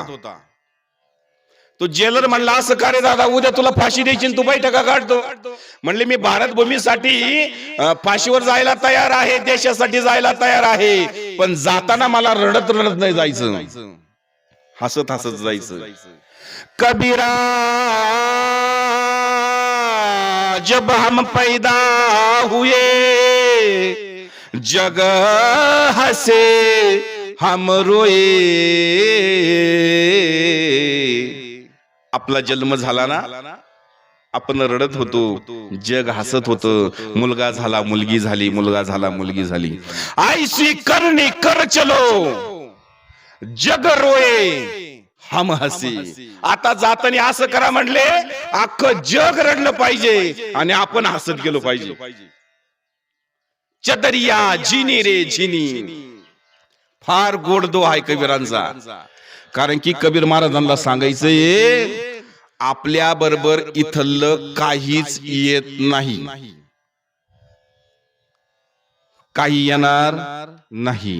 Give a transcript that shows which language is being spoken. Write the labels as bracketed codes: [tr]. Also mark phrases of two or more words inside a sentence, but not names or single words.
[mr] तो जेलर म्हणला, असं का रे दादा, उद्या तुला फाशी द्यायची तू बैठका काढतो? म्हणले, मी भारत भूमीसाठी फाशीवर जायला तयार आहे, देशासाठी जायला तयार आहे, पण जाताना मला रडत रडत नाही जायचं, हसत हसत जायचं. [hi] कबीरा जब हम पैदा हुए जग हसे हम रोए. [mr] आपला जन्म झाला ना, आपण रडत होतो, जग हसत होतं. मुलगा झाला, मुलगी झाली, मुलगा झाला, मुलगी झाली. [hi] ऐसी करनी कर चलो जग रोए हम हसी. [mr] आता जाताना असं करा म्हणले, अख्खं जग रडलं पाहिजे आणि आपण हसत गेलो पाहिजे. [hi] चदरिया झिनी रे झिनी. [mr] फार गोड दो आहे कबीरांचा. कारण की कबीर महाराजांना सांगायचंय, आपल्या बरोबर इथलं काहीच येत नाही, काही येणार नाही.